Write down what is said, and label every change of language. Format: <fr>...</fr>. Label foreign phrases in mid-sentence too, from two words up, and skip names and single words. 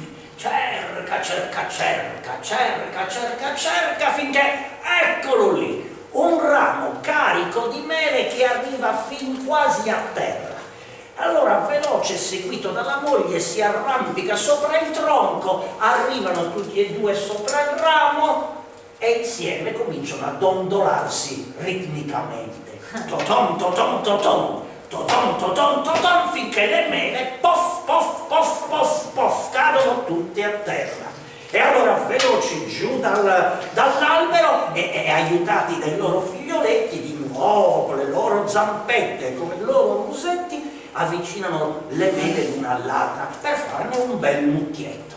<it>Cerca finché eccolo lì, un ramo carico di mele che arriva fin quasi a terra. Allora, veloce, seguito dalla moglie, si arrampica sopra il tronco, arrivano tutti e 2 sopra il ramo e insieme cominciano a dondolarsi ritmicamente. Totom, totom, totom. Totom, totom, totom, finché le mele pof, pof, pof, pof, pof, cadono tutte a terra. E allora veloci giù dall'albero e aiutati dai loro figlioletti di nuovo con le loro zampette, con i loro musetti, avvicinano le mele l'una all'altra per farne un bel mucchietto.</it>